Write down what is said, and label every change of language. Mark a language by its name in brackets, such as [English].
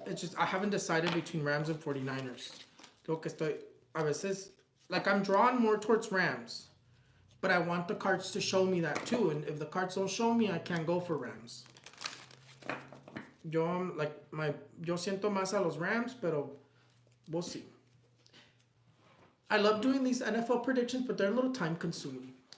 [English] It's just, I haven't decided between Rams and 49ers. [Spanish] Creo que estoy... A veces... [English] Like, I'm drawn more towards Rams. But I want the cards to show me that too. And if the cards don't show me, I can't go for Rams. [Spanish] Yo siento más a los Rams, pero [English] we'll see. I love doing these NFL predictions, but they're a little time consuming.